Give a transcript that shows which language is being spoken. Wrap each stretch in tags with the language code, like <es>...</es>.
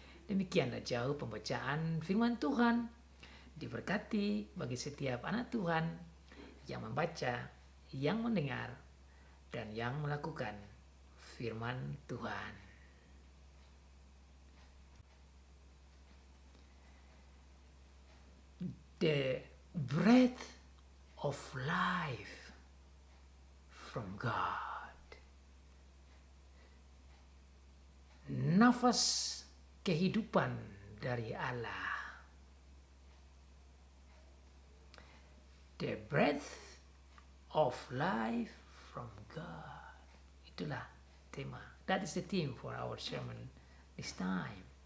<id>Demikianlah jauh pembacaan firman Tuhan. Diberkati bagi setiap anak Tuhan yang membaca, yang mendengar, dan yang melakukan firman Tuhan.</id> <en>The breath of life from God.</en> <id>Nafas kehidupan dari Allah.</id> <en>The breath of life from God.</en> <id>Itulah tema.</id> <en>That is the theme for our sermon this time.</en>